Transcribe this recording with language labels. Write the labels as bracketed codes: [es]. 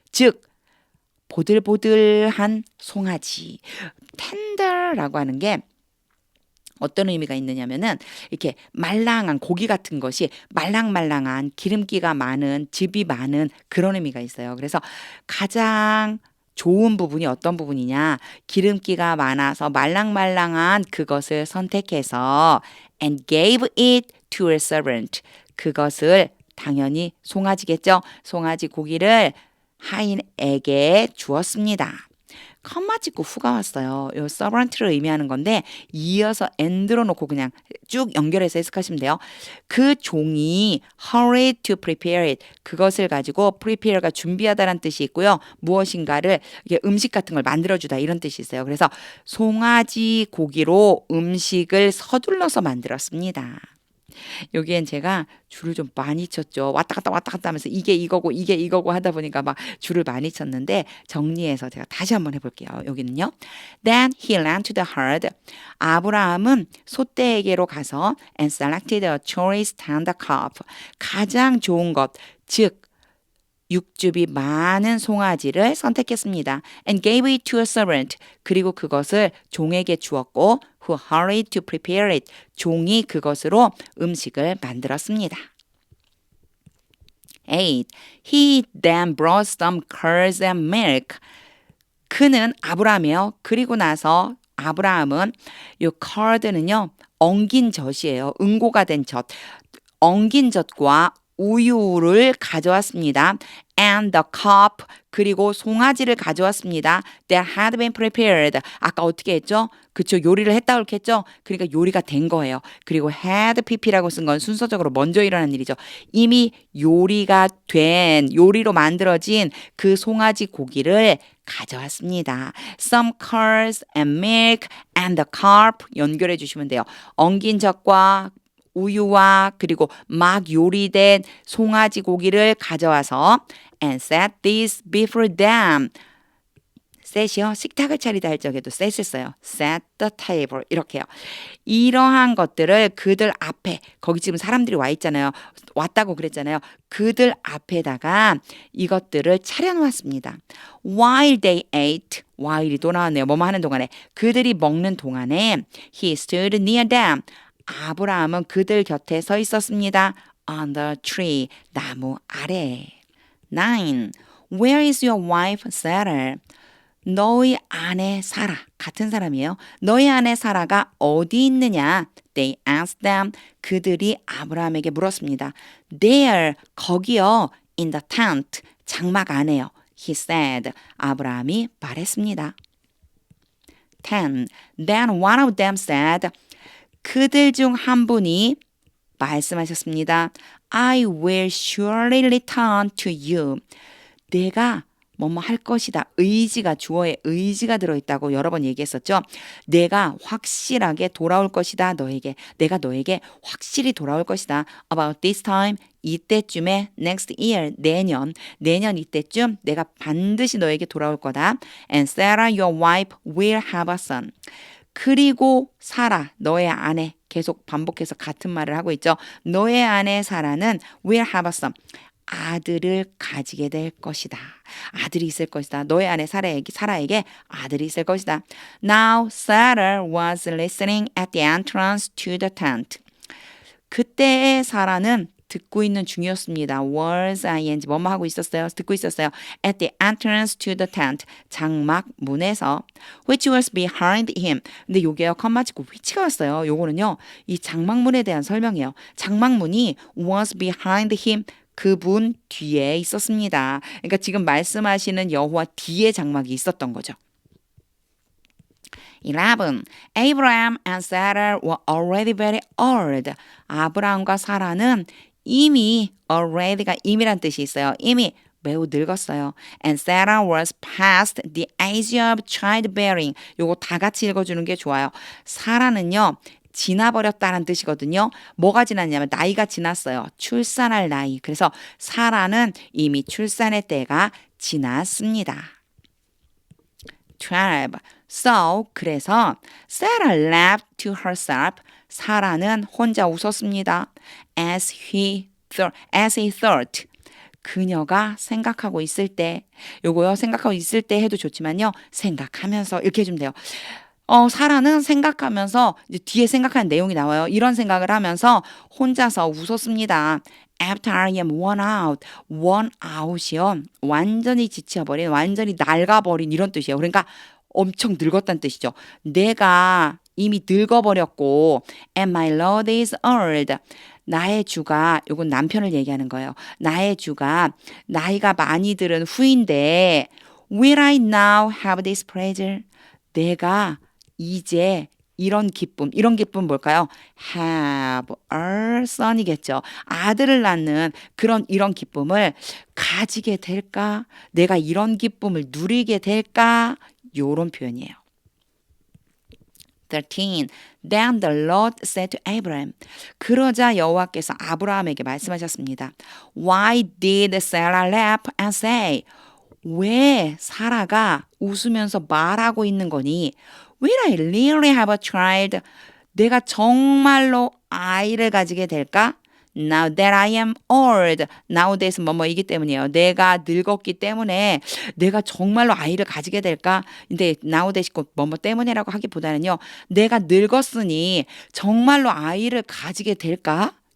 [ko] 즉 보들보들한 송아지. tender라고 하는 게 어떤 의미가 있느냐면은 이렇게 말랑한 고기 같은 것이 말랑말랑한 기름기가 많은 즙이 많은 그런 의미가 있어요. 그래서 가장 좋은 부분이 어떤 부분이냐? 기름기가 많아서 말랑말랑한 그것을 선택해서 [en] and gave it to a servant. [ko] 그것을 당연히 송아지겠죠. 송아지 고기를 하인에게 주었습니다. 컴마 찍고 후가 왔어요. 요 servant를 의미하는 건데 이어서 and로 놓고 그냥 쭉 연결해서 해석하시면 돼요. 그 종이 [en] hurry to prepare it. [ko] 그것을 가지고 prepare가 준비하다라는 뜻이 있고요. 무엇인가를 이게 음식 같은 걸 만들어주다 이런 뜻이 있어요. 그래서 송아지 고기로 음식을 서둘러서 만들었습니다. 여기엔 제가 줄을 좀 많이 쳤죠. 왔다 갔다 하면서 이게 이거고 하다 보니까 막 줄을 많이 쳤는데 정리해서 제가 다시 한번 해볼게요. 여기는요. [en] Then he ran to the herd. [ko] 아브라함은 소떼에게로 가서 [en] and selected a choice tender calf. [ko] 가장 좋은 것, 즉 육즙이 많은 송아지를 선택했습니다. [en] And gave it to a servant. [ko] 그리고 그것을 종에게 주었고 [en] who hurried to prepare it. [ko] 종이 그것으로 음식을 만들었습니다. 8. [en] He then brought some curds and milk. [ko] 그는 아브라함이에요. 그리고 나서 아브라함은 이 curd는요. 엉긴 젖이에요. 응고가 된 젖. 엉긴 젖과 우유를 가져왔습니다. [en] and the cup [ko] 그리고 송아지를 가져왔습니다. [en] That had been prepared. [ko] 아까 어떻게 했죠? 그쵸, 요리를 했다 그렇게 했죠? 그러니까 요리가 된 거예요. 그리고 had pp라고 쓴 건 순서적으로 먼저 일어난 일이죠. 이미 요리가 된, 요리로 만들어진 그 송아지 고기를 가져왔습니다. [en] Some curds and milk and the carp [ko] 연결해 주시면 돼요. 엉긴 젓과 우유와 그리고 막 요리된 송아지 고기를 가져와서 [en] and set this before them. [ko] set이요. 식탁을 차리다 할 적에도 set을 써요. [en] set the table [ko] 이렇게요. 이러한 것들을 그들 앞에 거기 지금 사람들이 와 있잖아요. 왔다고 그랬잖아요. 그들 앞에다가 이것들을 차려놓았습니다. [en] While they ate [ko] while이 또 나왔네요. 뭐뭐 하는 동안에 그들이 먹는 동안에 [en] he stood near them. [ko] 아브라함은 그들 곁에 서 있었습니다. [en] On the tree [ko] 나무 아래. [en] 9. Where is your wife Sarah? [ko] 너희 아내 사라 같은 사람이에요. 너희 아내 사라가 어디 있느냐? [en] They asked them. [ko] 그들이 아브라함에게 물었습니다. [en] There [ko] 거기요. [en] In the tent [ko] 장막 안에요. [en] He said. [ko] 아브라함이 말했습니다. [en] 10. Then one of them said. [ko] 그들 중 한 분이 말씀하셨습니다. [en] I will surely return to you. [ko] 내가 뭐뭐 할 것이다. 의지가 주어에 의지가 들어있다고 여러 번 얘기했었죠. 내가 확실하게 돌아올 것이다. 너에게. 내가 너에게 확실히 돌아올 것이다. [en] About this time. [ko] 이때쯤에 [en] next year. [ko] 내년 이때쯤 내가 반드시 너에게 돌아올 거다. [en] And Sarah your wife will have a son. [ko] 그리고 사라 너의 아내 계속 반복해서 같은 말을 하고 있죠. 너의 아내 사라는 [en] will have a son. [ko] 아들을 가지게 될 것이다. 아들이 있을 것이다. 너의 아내 사라에게 아들이 있을 것이다. [en] Now Sarah was listening at the entrance to the tent. [ko] 그때의 사라는 듣고 있는 중이었습니다. was ing 뭐뭐 하고 있었어요. 듣고 있었어요. [en] At the entrance to the tent. [ko] 장막 문에서 [en] which was behind him. [ko] 근데 요게요. 컴마 찍고 which가 왔어요. 요거는요. 이 장막문에 대한 설명이에요. 장막문이 [en] was behind him. [ko] 그분 뒤에 있었습니다. 그러니까 지금 말씀하시는 여호와 뒤에 장막이 있었던 거죠. 11. [en] Abraham and Sarah were already very old. [ko] 아브라함과 사라는 이미 already가 이미란 뜻이 있어요. 이미 매우 늙었어요. [en] And Sarah was past the age of childbearing. [ko] 요거 다 같이 읽어주는 게 좋아요. 사라는요. 지나버렸다는 뜻이거든요. 뭐가 지났냐면 나이가 지났어요. 출산할 나이. 그래서 사라는 이미 출산의 때가 지났습니다. 12. [en] So [ko] 그래서 [en] Sarah laughed to herself. [ko] 사라는 혼자 웃었습니다. [en] As he thought. [ko] 그녀가 생각하고 있을 때. 요거요. 생각하고 있을 때 해도 좋지만요. 생각하면서 이렇게 해주면 돼요. 사라는 생각하면서 이제 뒤에 생각하는 내용이 나와요. 이런 생각을 하면서 혼자서 웃었습니다. [en] After I am worn out. worn out이요. [ko] 완전히 지쳐버린, 완전히 낡아버린 이런 뜻이에요. 그러니까 엄청 늙었다는 뜻이죠. 내가 이미 늙어버렸고 [en] and my Lord is old. [ko] 나의 주가, 요건 남편을 얘기하는 거예요. 나의 주가 나이가 많이 들은 후인데 [en] will I now have this pleasure? [ko] 내가 이제 이런 기쁨 뭘까요? [en] have a son이겠죠. [ko] 아들을 낳는 이런 기쁨을 가지게 될까? 내가 이런 기쁨을 누리게 될까? 요런 표현이에요. 13. [en] Then the Lord said to Abraham. [ko] 그러자 여호와께서 아브라함에게 말씀하셨습니다. [en] Why did Sarah laugh and say? [ko] 왜 사라가 웃으면서 말하고 있는 거니? [en] Will I really have a child? [ko] 내가 정말로 아이를 가지게 될까? [en] Now that I am old. [ko] Nowadays는 뭐뭐이기 때문이에요. 내가 늙었기 때문에 내가 정말로 아이를 가지게 될까? 근데 nowadays 꼭 뭐뭐 때문에라고 하기보다는요. 내가 늙었으니 정말로 아이를 가지게 될까?